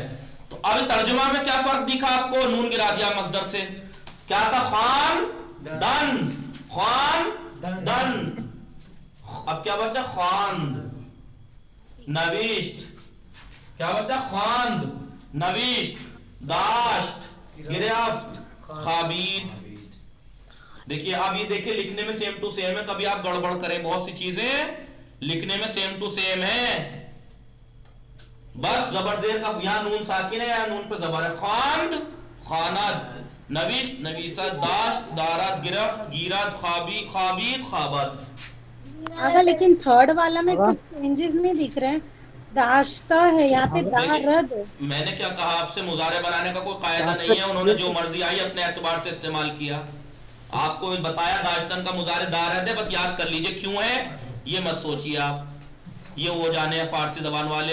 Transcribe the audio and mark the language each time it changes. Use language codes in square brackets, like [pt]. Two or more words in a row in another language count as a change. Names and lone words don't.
[ur] تو اب ترجمہ میں کیا فرق دکھا آپ کو، نون گرا دیا مصدر سے، کیا تھا، خان دن، خان دن، اب کیا بچا، [fa] خواند، نوشت، [ur] کیا بچا، [fa] خواند، نوشت، داشت، گرفت، خابید۔ [ur] دیکھیے اب یہ دیکھیے لکھنے میں [en] same to same [ur] ہے، کبھی آپ گڑبڑ کریں، بہت سی چیزیں لکھنے میں [en] same to same [ur] ہے، بس زبر زیر کا یہاں نون ساکن ہے، یہاں نون پہ زبر ہے. [fa] خواند خواند، نوشت نویسد، داشت دارد، گرفت گیرد، خوابی خوابید خوابد. [ur] اگر لیکن تھرڈ والا میں کچھ چینجز نہیں دکھ رہے ہیں، داشتہ ہے یہاں پہ، دارد. میں نے کیا کہا آپ سے، مضارع بنانے کا کوئی قاعدہ نہیں ہے، انہوں نے جو مرضی آئی اپنے اعتبار سے استعمال کیا. آپ کو بتایا داشتن کا مضارع دارد ہے، بس یاد کر لیجیے کیوں ہے، یہ مت سوچیے آپ، یہ وہ جانے ہیں فارسی زبان والے.